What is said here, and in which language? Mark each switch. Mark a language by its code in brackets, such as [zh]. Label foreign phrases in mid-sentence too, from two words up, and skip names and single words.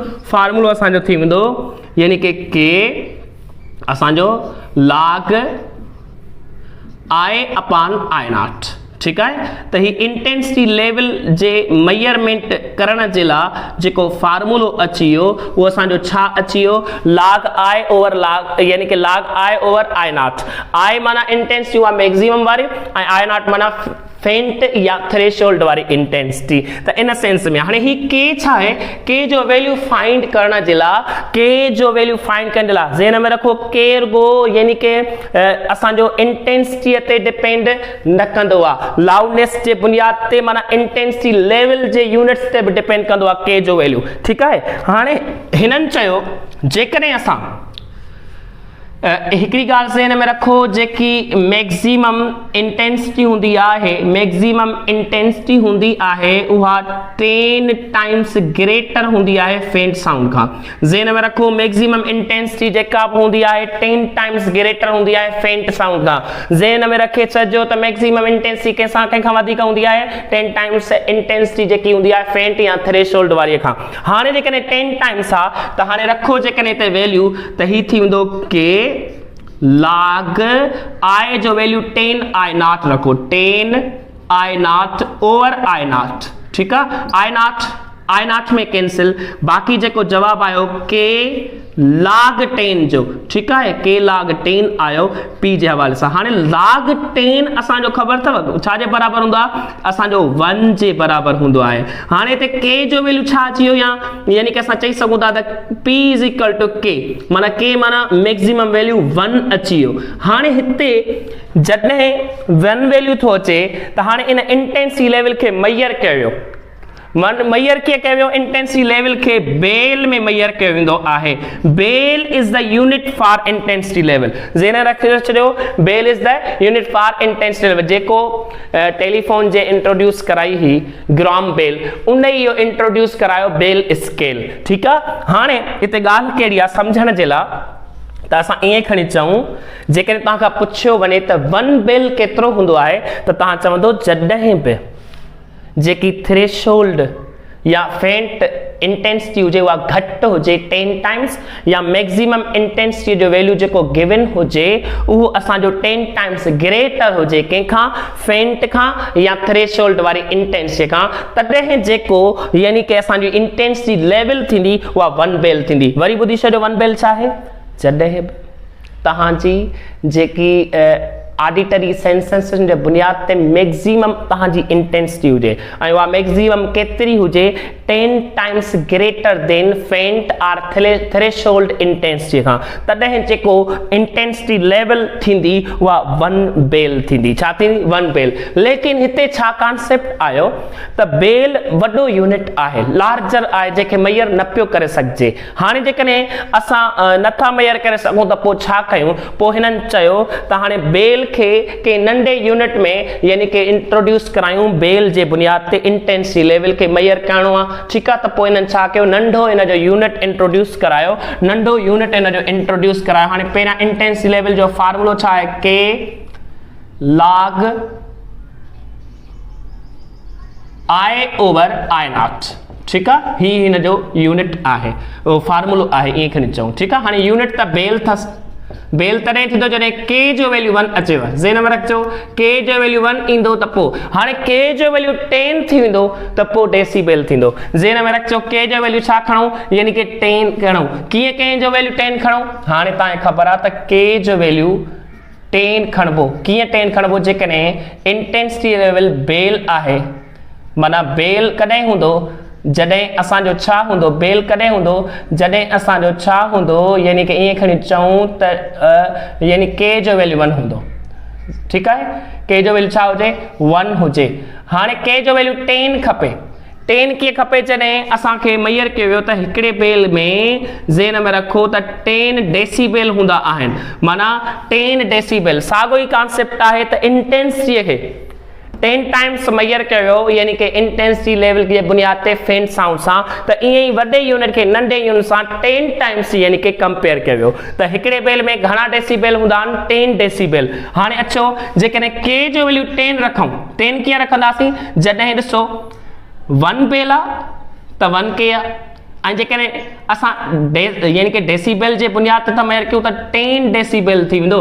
[sd] फार्मूलो असांजो थी वेंदो यानी कि के असांजो [en] log I upon I not. [sd] ठीकु आहे, त ही [en] intensity level [sd] जे मेजरमेंट करण जे लाइ जेको फार्मूलो अची वियो उहो असांजो छा अची वियो? [en] log I over log [sd] यानी कि [en] log I over I not. [sd] I माना इंटेंसिटी उहा मैक्सिमम वारी ऐं [en] I not [sd] माना फेंट या थ्रेशोल्ड वारी इंटेंसिटी। तो [en] in sense [sd] में हाँ ही के छा है, के जो [en] value find [sd] करने जे ला, के जो [en] value find [sd] करने ला ज़हन में रखो के रुगो यानी के असांजो इंटेंसिटी ते डिपेंड न कंदो आ, लाउडनेस जे बुनियाद ते माना [en] intensity level [sd] जे यूनिट्स ते भी डिपेंड कंदो आ के जो वैल्यू। [hi] ठीक है, [sd] हाणे हिनन चयो जेकॾहिं असां हिकड़ी गाल ज़हन में रखो जेकी [en] maximum intensity [sd] हुंदी आहे, [en] maximum intensity [sd] हुंदी आहे उहा [en] 10 times greater [sd] हुंदी आहे [en] faint sound [sd] का। ज़हन में रखो [en] maximum intensity [sd] जेका हुंदी आहे [en] 10 times greater [sd] हुंदी आहे [en] faint sound [sd] का। ज़हन में रखे छो त [en] maximum intensity [sd] कंहिंखां वधीक हुंदी आहे [en] 10 times intensity [sd] जेकी हुंदी आहे फेंट या थ्रेशोल्ड वारी खां। हाणे जेकॾहिं 10 टाइम्स आहे त हाणे रखो जेकॾहिं हिते वैल्यू त ही थी वेंदो के [en] log I [sd] जो वैल्यू [en] 10 I not [sd] रखो, [en] 10 I not over I not. [hi] ठीक है, [en] I not [sd] में कैंसिल, बाकी जेको जवाब आयो के log 10 जो। [hi] ठीक है, [sd] के log 10 आयो पी जे हवाले से। हाँ log 10 असांजो खबर थव छाजे बराबर हुंदा, असांजो 1 जे बराबर हुंदो आहे। हाणे ते के जो वैल्यू छा अची वियो, यानी कि असां चई सघूं था त [en] p is equal to k, [sd] माना के माना मैक्सिमम वैल्यू 1 अची वियो। हाणे हिते जॾहिं 1 वैल्यू थो अचे त हाणे इन [en] intensity level [sd] खे मेजर कयो, मेजर कीअं कयो वियो, [en] intensity level [sd] के बेल में मेजर कयो वेंदो आहे। [en] bel is the unit for intensity level. [sd] ज़हन रखी छॾियो, [en] bel is the unit for intensity level. [sd] जेको टेलीफोन जे इंट्रोड्यूस कराई ही ग्राम बेल, उन इहो इंट्रोड्यूस करायो [en] bel scale. [sd] ठीकु आहे, हाणे हिते ॻाल्हि कहिड़ी आहे सम्झण जे लाइ त असां ईअं खणी चऊं, जेकॾहिं तव्हां खां पुछियो वञे त 1 बेल केतिरो हूंदो आहे त तव्हां चवंदो जॾहिं बि जेकी थ्रेशोल्ड या फेंट इंटेंसिटी हुजे उहा घटि हुजे 10 टाइम्स, या [en] maximum intensity [sd] जो वैल्यू जेको गिवन हुजे उहो असांजो [en] 10 times greater [sd] हुजे कंहिंखां, फेंट खां या थ्रेशोल्ड वारी इंटेंसिटी खां, तॾहिं जेको यानी कि असांजी [en] intensity level [sd] थींदी उहा 1 बेल थींदी। वरी ॿुधी छॾियो 1 बेल छा आहे, जॾहिं बि तव्हांजी जेकी [en] auditory sensation [sd] जे बुनियाद ते मैक्सिमम तव्हांजी इंटेंसिटी हुजे ऐं उहा मैक्सिमम केतिरी हुजे [en] 10 times greater than faint or threshold intensity [sd] खां, तॾहिं जेको [en] intensity level [sd] थींदी उहा 1 बेल थींदी। छा थींदी, 1 बेल। लेकिन हिते छा कॉन्सेप्ट आयो त बेल वॾो यूनिट आहे, लार्जर आहे, जंहिंखे मेजर न पियो करे सघिजे। हाणे जेकॾहिं असां नथा मेजर करे सघूं त पोइ छा कयूं, पोइ हिननि चयो त हाणे बेल के नंढे यूनिट में यानी कि इंट्रोड्यूस करायूं, बेल जे बुनियाद ते [en] intensity level [sd] के मेजर करणो आहे। ठीकु आहे, त पोइ हिननि छा कयो, नंढो इन जो यूनिट इंट्रोड्यूस करायो, नंढो यूनिट इन जो इंट्रोड्यूस करायो। हाणे पहिरियां [en] intensity level [sd] जो फार्मूलो छा आहे, [en] k log I over I not. [sd] ठीकु आहे, ही हिन जो यूनिट आहे, फार्मूलो आहे, ईअं खणी चऊं। ठीकु आहे, हाणे यूनिट त बेल अथसि, बेल तॾहिं थींदो जॾहिं के जो वैल्यू 1 अचेव। ज़हन में रखिजो, के जो वैल्यू 1 ईंदो त पोइ हाणे के जो वैल्यू 10 थी वेंदो त पोइ डेसीबेल थींदो। ज़हन में रखिजो, के जो वैल्यू छा खणूं, यानी कि 10 खणूं। कीअं के जो वैल्यू 10 खणूं, हाणे तव्हांखे ख़बर आहे त के जो वैल्यू 10 खणबो। कीअं 10 खणबो, जेकॾहिं [en] intensity level bel [sd] आहे, माना बेल कॾहिं हूंदो, जॾहिं असांजो छा हूंदो, बेल कॾहिं हूंदो, जॾहिं असांजो छा हूंदो, यानी कि ईअं खणी चऊं त यानी के जो वैल्यू 1 हूंदो। ठीकु आहे, के जो वैल्यू छा हुजे, 1 हुजे। हाणे के जो वैल्यू 10 खपे। 10 कीअं खपे, जॾहिं असांखे मेजर कयो वियो त हिकिड़े बेल में ज़हन में रखो त 10 डेसीबेल हूंदा आहिनि, माना 10 डेसीबेल। साॻियो ई कॉन्सेप्ट आहे त इंटेंसिटीअ खे 10 [en] times measure [sd] कयो, यानी कि [en] intensity level [sd] जे बुनियाद ते [en] faint sound [sd] सां, त ईअं ई वॾे यूनिट खे नंढे यूनिट सां 10 टाइम्स यानी कि कंपेयर कयो वियो। त हिकिड़े बेल में घणा डेसीबेल हूंदा आहिनि, 10 डेसीबेल। हाणे अचो, जेकॾहिं के जो वैल्यू 10 रखूं, 10 कीअं रखंदासीं, जॾहिं ॾिसो 1 बेल आहे त 1 के आहे, ऐं जेकॾहिं असां यानी कि डेसीबेल जे बुनियाद ते मेजर कयूं त 10 डेसीबेल थी वेंदो।